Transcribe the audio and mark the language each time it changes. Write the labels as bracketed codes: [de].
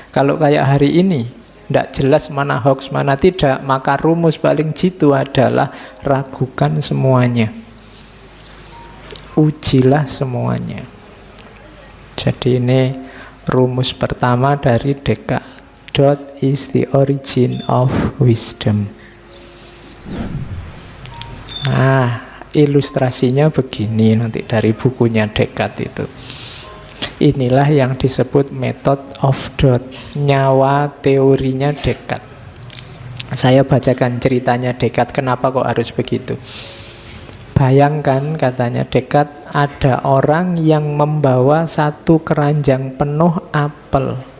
[id] Kalau kayak hari ini ndak jelas mana hoax mana tidak, maka rumus paling jitu adalah ragukan semuanya, ujilah semuanya. Jadi ini rumus pertama dari Descartes. [en] What is the origin of wisdom? [id] Nah, ilustrasinya begini nanti dari bukunya Descartes itu. Inilah yang disebut [en] method of doubt, [id] nyawa teorinya Descartes. Saya bacakan ceritanya Descartes, kenapa kok harus begitu. Bayangkan, katanya Descartes, ada orang yang membawa satu keranjang penuh apel.